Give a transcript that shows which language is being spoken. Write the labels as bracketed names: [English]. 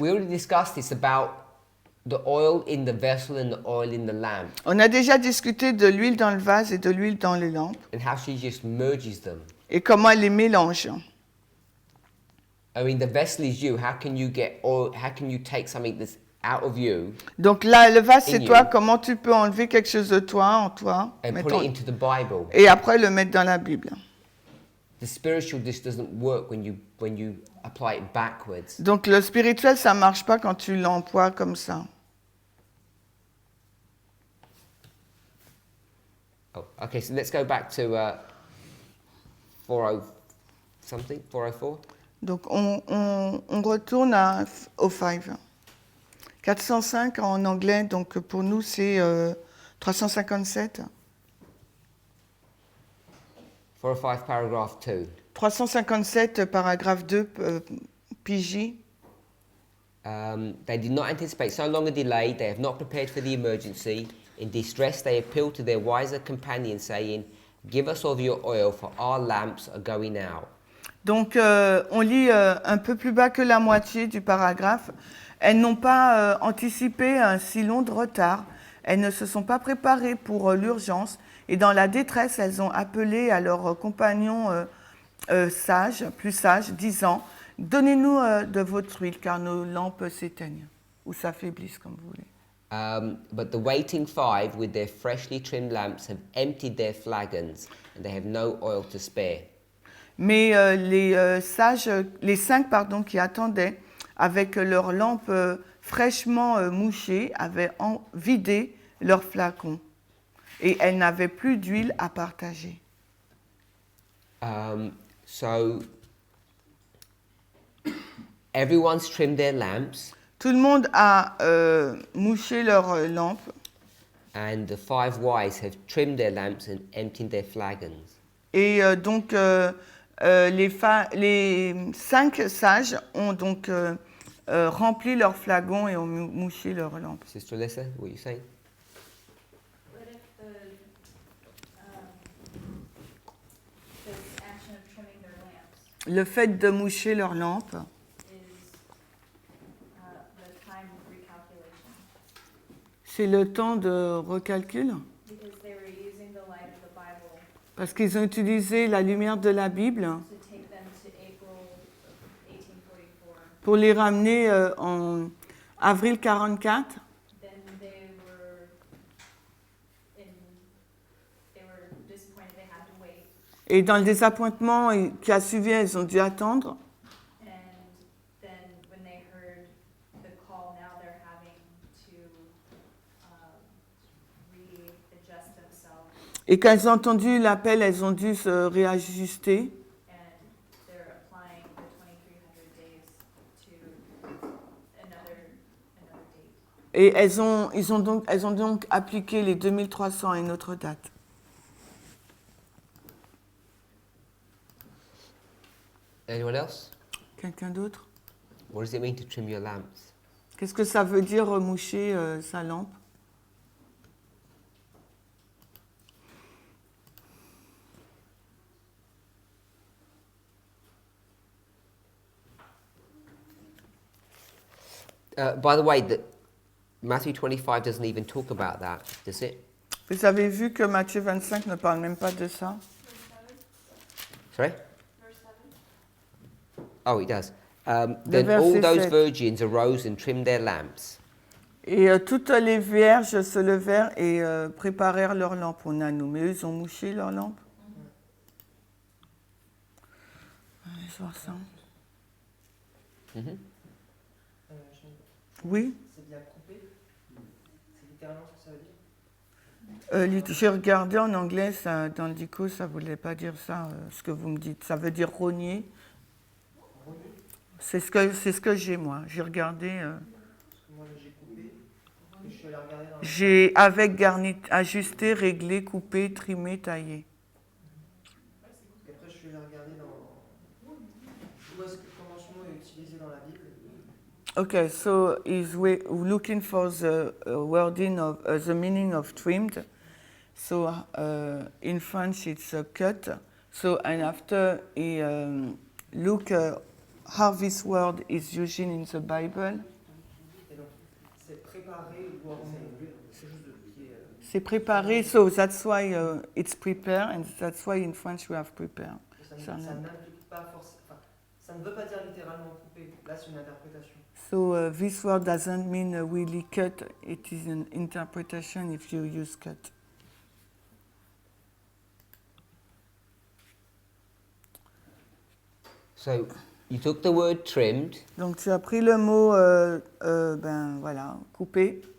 [English] We already discussed this about the oil in the vessel and the oil in the lamp, [French] On a déjà discuté de l'huile dans le vase et de l'huile dans les lampes [English] and how she just merges them. [French] et comment elle les mélange. [English] I mean, the vessel is you. How can you get oil? How can you take something that's out of you [French] Donc là, le vase, c'est [English] In [French] toi. [English] you. [French] Comment tu peux enlever quelque chose de toi, en toi, [English] and put [French] mettons- [English] it into the Bible? [French] et après le mettre dans la Bible. [English] The spiritual just doesn't work when you apply it backwards. [French] Donc le spirituel, ça marche pas quand tu l'emploies comme ça. [English] Oh, okay. So let's go back to 40 something, 404. [French] Donc on retourne au 5. 405 en anglais, donc pour nous c'est 357. [English] 405 paragraph 2. [French] 357 paragraphe 2 PJ. [English] They did not anticipate so long a delay. They have not prepared for the emergency. In distress, they appealed to their wiser companions, saying, "Give us of your oil, for our lamps are going out." [French] Donc on lit un peu plus bas que la moitié du paragraphe. Elles n'ont pas anticipé un si long de retard. Elles ne se sont pas préparées pour l'urgence. Et dans la détresse, elles ont appelé à leurs compagnons plus sages, disant « Donnez-nous de votre huile, car nos lampes s'éteignent. » Ou s'affaiblissent, comme vous voulez. [English] But the waiting five, with their freshly trimmed lamps, have emptied their flagons, and they have no oil to spare. [French] Mais les 5 qui attendaient, avec leurs lampes fraîchement mouchées, avaient vidé leurs flacons. Et elles n'avaient plus d'huile à partager. [English] So everyone's trimmed their lamps, [French] Tout le monde a mouché leurs lampes. [English] and the 5 wise have trimmed their lamps and emptied their flagons. [French] Et donc, les 5 sages ont donc rempli leurs flacons et ont mouché leurs lampes. [English] Sister Alyssa, what are you saying? What if this action of trimming their lamps [French] Le fait de moucher leurs lampes, [English] is the time recalculation? [French] c'est le temps de recalcul, [English] Because they were using the light of the Bible [French] parce qu'ils ont utilisé la lumière de la Bible [English] to take them to April of 1844. [French] pour les ramener en avril 44. [English] Then they were disappointed they had to wait. [French] Et dans le désappointement qui a suivi, elles ont dû attendre. [English] And then when they heard the call, now they're having to readjust themselves, [French] Et quand elles ont entendu l'appel, elles ont dû se réajuster. [English] and they're applying the 2300 days to another date. [French] Et elles ont donc appliqué les 2300 à une autre date. [English] Anyone else? [French] Quelqu'un d'autre? [English] What does it mean to trim your lamps? [French] Qu'est-ce que ça veut dire moucher sa lampe? [English] By the way, Matthew 25 doesn't even talk about that, does it? [French] Vous avez vu que Matthieu 25 ne parle même pas de ça? [English] Sorry? Verse 7. Oh, it does. Then all [French] verset [English] those [French] 7. [English] virgins arose and trimmed their lamps. [French] Et toutes les vierges se levèrent et préparèrent leurs lampes. On a nous, mais eux, ils ont mouché leurs lampes. Allez voir ça. Mhm. Oui. C'est bien coupé. C'est littéralement ce que ça veut dire. J'ai regardé en anglais, ça, dans le dico, ça ne voulait pas dire ça, ce que vous me dites. Ça veut dire rogner. C'est ce que j'ai, moi. J'ai regardé. Parce que moi j'ai coupé. Et je suis allé regarder dans J'ai avec garni, ajusté, réglé, coupé, trimé, taillé. Et après je suis allé regarder dans où est-ce que comment ce mot est utilisé dans la Bible. [English] Okay, so is we looking for the wording of the meaning of trimmed. So in French it's cut. So and after he look how this word is used in the Bible. [French] Et donc c'est préparé ou orné. C'est quelque chose qui est. C'est préparé, [English] so that's why it's prepared, and that's why in French we have prepared. [French] Ça Ça ne- n'implique pas forcément. Enfin, ça ne veut pas dire littéralement couper. Là, c'est une interprétation. [English] So this word doesn't mean really cut. It is an interpretation if you use cut. So you took the word trimmed [French] Donc tu as pris le mot, ben voilà, couper,